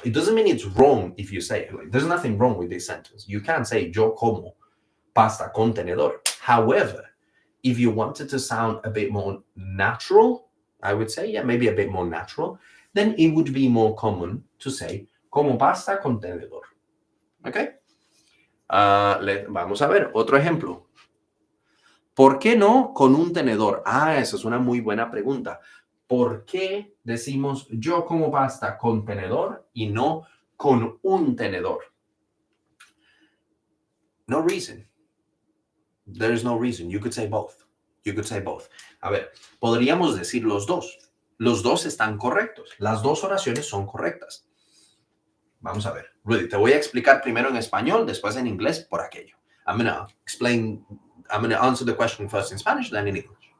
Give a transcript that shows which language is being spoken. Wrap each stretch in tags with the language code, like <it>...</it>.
<en>It doesn't mean it's wrong if you say it. Like, there's nothing wrong with this sentence. You can say</en> <es>yo como pasta con tenedor.</es> <en>However, if you wanted to sound a bit more natural, I would say, yeah, maybe a bit more natural, then it would be more common to say</en> <es>como pasta con tenedor.</es> <en>Okay?</en> <es>Vamos a ver otro ejemplo. ¿Por qué no con un tenedor? Esa es una muy buena pregunta. ¿Por qué decimos yo como pasta con tenedor y no con un tenedor?</es> <en>No reason. There is no reason. You could say both. You could say both.</en> <es>A ver, podríamos decir los dos. Los dos están correctos. Las dos oraciones son correctas. Vamos a ver. Rudy, te voy a explicar primero en español, después en inglés por aquello.</es> <en>I'm going to answer the question first in Spanish, then in English.</en>